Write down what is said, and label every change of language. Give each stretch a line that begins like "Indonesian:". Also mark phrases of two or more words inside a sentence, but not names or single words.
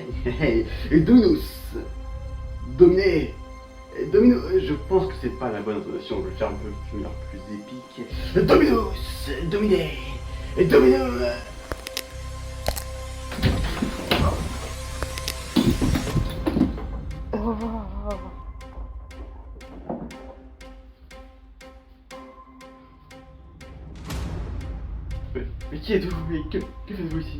Latin: Et Dominus. Dominé. Dominus.
French: Je pense que c'est pas la bonne intonation, je vais faire un peu plus épique.
Latin: Dominus. Dominé. Et Dominus.
French: Mais qui êtes-vous? Mais que faites-vous ici?